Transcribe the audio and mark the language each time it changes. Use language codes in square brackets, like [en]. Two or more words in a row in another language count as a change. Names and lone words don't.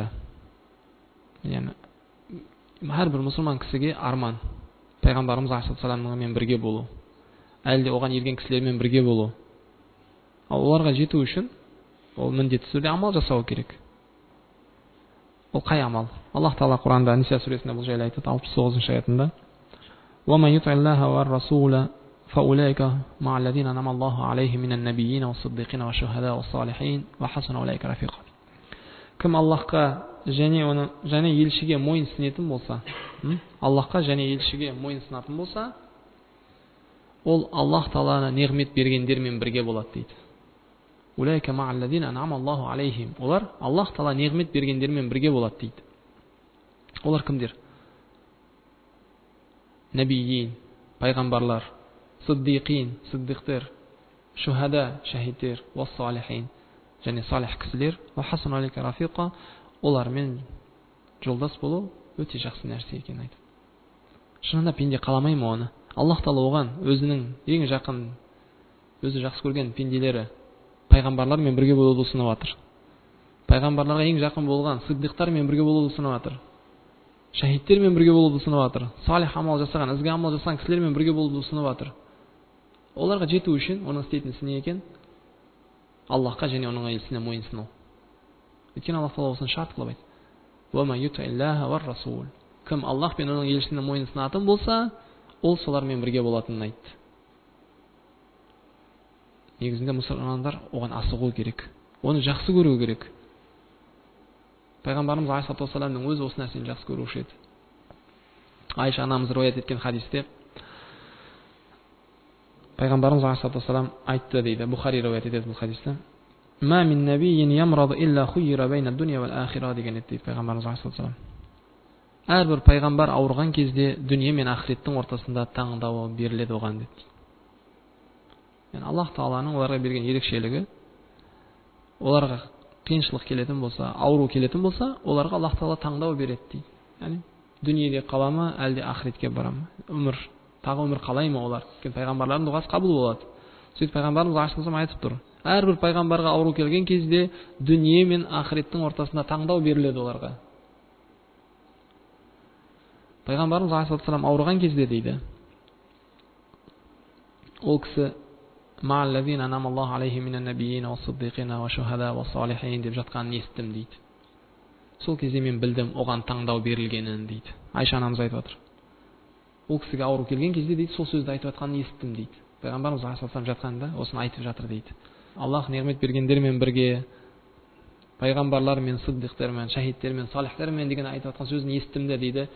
[kk] Яғни әрбір мұсылман кісіге арман, пайғамбарымыз алейхиссаламмен бірге болу, әлде оған ерген кісілермен бірге болу. Ал оларға жету үшін ол міндетті түрде амал жасау керек. Ол қай амал? Аллах Тағала Құранда Ниса сүресінде бұл жайлы айтады, 69-шы аятында: [ar] وَمَن يُطِعِ اللَّهَ وَالرَّسُولَ فَأُولَئِكَ مَعَ الَّذِينَ أَنْعَمَ اللَّهُ عَلَيْهِم مِنَ النَّبِيِّينَ وَالصِّدِّيقِينَ وَالشُّهَدَاءِ وَالصَّالِحِينَ وَحَسُنَ أُولَئِكَ رَفِيقًا. [kk] Кім Аллахқа және елшіге мойын сынетін болса, Аллахқа және елшіге мойын сынатын болса, ол Аллах Тағаланы неғмет бергендермен бірге болады дейді. [ar] أولئك مع الذين أنعم الله عليهم. [kk] Олар Аллах Тағала неғмет бергендермен бірге болады дейді. Олар кімдер? Нәбиин, пайғамбарлар, сиддиқин, сиддиқтер, шухада, шахидтер, уассалихин, және салих кісілер, [ar] وحسن أولئك رفيقا, [kk] олармен жолдас болу өте жақсы нәрсе екен айтады. Шынында пенде қаламай ма оны? Аллах Тағала оған өзінің ең жақын, өзі жақсы көрген пенделері пайғамбарлармен бірге болуды ұсынып жатыр. Пайғамбарларға ең жақын болған сиддиқтармен бірге болуды ұсынып жатыр. Шахидтермен бірге болуды ұсынып жатыр. Салих амал жасаған, ізгі амал жасаған кісілермен бірге болуды ұсынып жатыр. Оларға жету үшін оның істейтін ісі не екен? Аллахқа және оның елшісіне мойынсыну. Өйткені Аллах Тағала осыны шарт қылып айтты. [ar] وَمَن يُطِعِ اللَّهَ وَالرَّسُولَ. [kk] Кім Аллах пен оның елшісіне мойынсынатын болса, ол солармен бірге болатынын айтты. Негізінде мұсылмандар оған асығу керек. Оны жақсы көру керек. Пайғамбарымыз алейхиссаламның өзі осы нәрсені жақсы көруші еді. Айша анамыз риуаят еткен хадисте пайғамбарымыз алейхиссалам айтты дейді. Бухари риуаят етеді бұл хадисте. [ar] ما من نبي يمرض إلا خير بين الدنيا والآخرة [kk] деген еді пайғамбарымыз алейхиссалам. Әрбір пайғамбар ауырған кезде дүние мен ақыреттің ортасында таңдауы беріледі оған деді. Аллах Тағаланың оларға берген ерекшелігі, оларға қиыншылық келетін болса, ауру келетін болса, оларға Аллах Тағала таңдау береді дейді. Яғни дүниеде қала ма, әлде ақыретке бара ма? Тағы өмір қалай ма олар? Пайғамбарлардың дұғасы қабыл болады. Сөйтіп пайғамбарымыз алейхиссалам айтып тұр. Әрбір пайғамбарға ауру келген кезде дүние мен ақыреттің ортасында таңдау беріледі оларға. Пайғамбарымыз алейхиссалам ауырған кезде дейді, ол кісі [ar] مع الذين أنعم الله عليهم من النبيين والصديقين والشهداء والصالحين [kk] деп жатқанын естідім дейді. Сол кезде мен білдім оған таңдау берілгенін дейді. Айша анамыз айтып отыр. Ол кісіге ауру келген кезде дейді, сол сөзді айтып жатқанын естідім дейді. Пайғамбарымыз алейхиссалам жатқанда осыны айтып жатыр дейді. Аллах неғмет бергендермен бірге, пайғамбарлармен, сиддиқтермен, шахидтермен, салихтермен деген айтып жатқан сөзін естідім дейді.